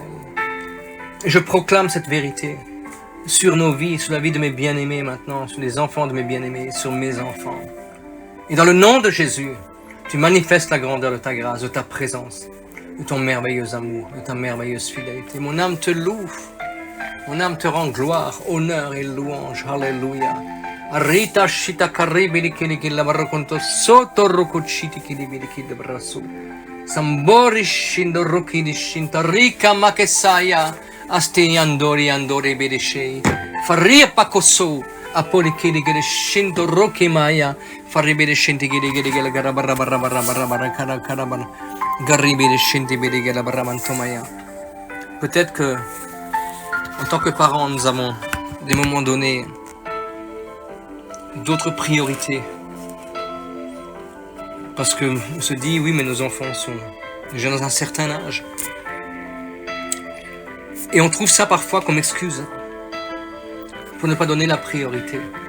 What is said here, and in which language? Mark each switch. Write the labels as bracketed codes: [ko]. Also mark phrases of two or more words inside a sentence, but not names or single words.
[fr] Et je proclame cette vérité sur nos vies, sur la vie de mes bien-aimés maintenant, sur les enfants de mes bien-aimés, sur mes enfants. Et dans le nom de Jésus, tu manifestes la grandeur de ta grâce, de ta présence, de ton merveilleux amour, de ta merveilleuse fidélité. Mon âme te loue, mon âme te rend gloire, honneur et louange. Alléluia. Rita shita karibili kili la barakonto soto rokuchiti kili kili brasu. Sambori shindo rokidi shinta rika makesaya asti andori andori bedeshei. Faria pakoso apoli kili kili shinto roki maya. Farri bedeshinti kili kili kili gara barra barra barra barra barra kara kara barra. Garri bedeshinti bedi kili barra mantomaya. Peut-être que en tant que parents, nous avons des moments donnés d'autres priorités. Parce qu'on se dit, oui, mais nos enfants sont déjà dans un certain âge. Et on trouve ça parfois comme excuse pour ne pas donner la priorité.